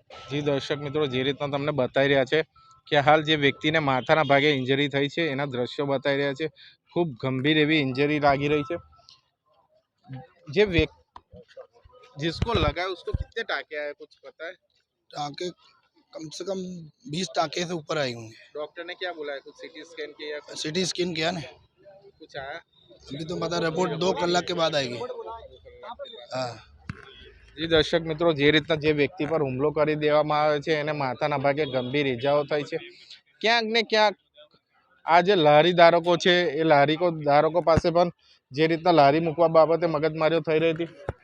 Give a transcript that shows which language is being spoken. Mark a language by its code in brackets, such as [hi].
[gu] જી દર્શક મિત્રો, જે રીતના તમને બતાવી રહ્યા છે કે હાલ જે વ્યક્તિને માથાના ભાગે ઇન્જરી થઈ છે એના દ્રશ્યો બતાવી રહ્યા છે। ખૂબ ગંભીર એવી ઇન્જરી લાગી રહી છે। [hi] જે जिसको लगा है उसको कितने टाके आए, कुछ पता है? टाके कम से कम 20 टाके से ऊपर आए होंगे। डॉक्टर ने क्या बोला है, कुछ सीटी स्कैन किया? सिटी स्कैन किया ना, कुछ आया अभी तो पता, रिपोर्ट 2 कलाक के बाद आएगी। हाँ जी दर्शक मित्रों, [gu] જે રીતના જે વ્યક્તિ પર હુમલો કરી દેવામાં આવે છે એને માથાના ભાગે ગંભીર ઇજાઓ થઈ છે। ક્યાંક ને ક્યાંક આ જે લારી ધારકો છે એ લારી ધારકો પાસે પણ જે રીતના લારી મૂકવા બાબતે મગજમારીઓ થઈ રહી હતી,